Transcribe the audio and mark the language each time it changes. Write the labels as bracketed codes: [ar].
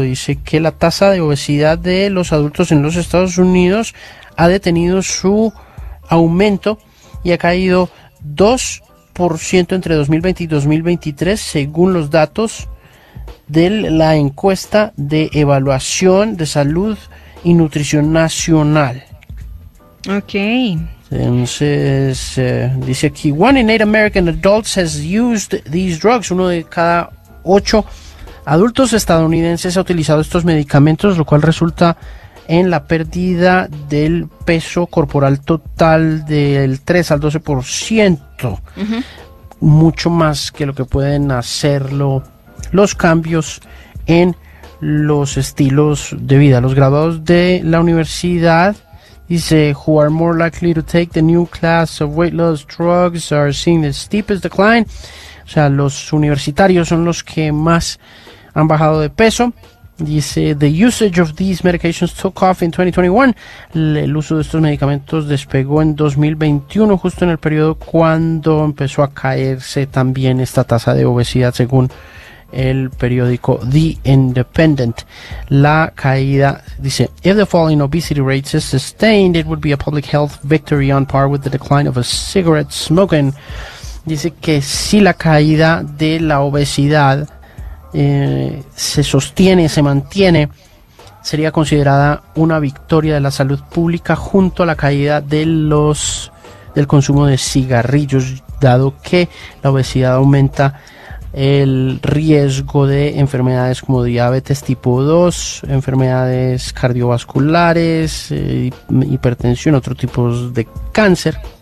[es] Dice que la tasa de obesidad de los adultos en los Estados Unidos ha detenido su aumento y ha caído 2% entre 2020 y 2023, según los datos de la encuesta de evaluación de salud y nutrición nacional. Ok. Entonces, dice aquí, [en] 1 in 8 American adults has used these drugs. [es] Uno de cada 8 adultos estadounidenses ha utilizado estos medicamentos, lo cual resulta en la pérdida del peso corporal total del 3 al 12%. Mucho más que lo que pueden hacerlo los cambios en los estilos de vida. Los graduados de la universidad, dice, [en] who are more likely to take the new class of weight loss drugs are seeing the steepest decline. [es] O sea, los universitarios son los que más han bajado de peso. Dice, [en] the usage of these medications took off in 2021. [es] El uso de estos medicamentos despegó en 2021, justo en el periodo cuando empezó a caerse también esta tasa de obesidad, según el periódico The Independent. La caída, dice, [en] if the fall in obesity rates is sustained, it would be a public health victory on par with the decline of a cigarette smoking. [es] Dice que si la caída de la obesidad se sostiene, se mantiene, sería considerada una victoria de la salud pública junto a la caída de los del consumo de cigarrillos, dado que la obesidad aumenta el riesgo de enfermedades como diabetes tipo 2, enfermedades cardiovasculares, hipertensión, otro tipo de cáncer.